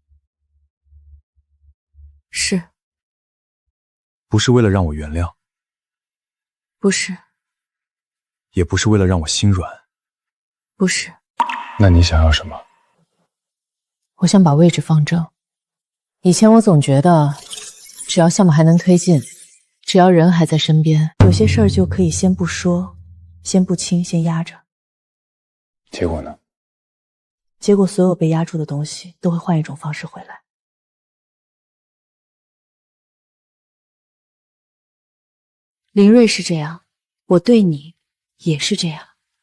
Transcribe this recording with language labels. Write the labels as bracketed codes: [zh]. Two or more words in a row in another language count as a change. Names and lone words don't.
[zh] 是。不是為了讓我原諒？不是。也不是為了讓我心軟？不是。那你想要什麼？我想把位置放正。以前我總覺得，只要項目還能推進，只要人還在身邊，有些事兒就可以先不說，先不親，先壓着。結果呢？結果所有被壓住的東西都會換一種方式回來。林睿是這樣，我對你也是這樣。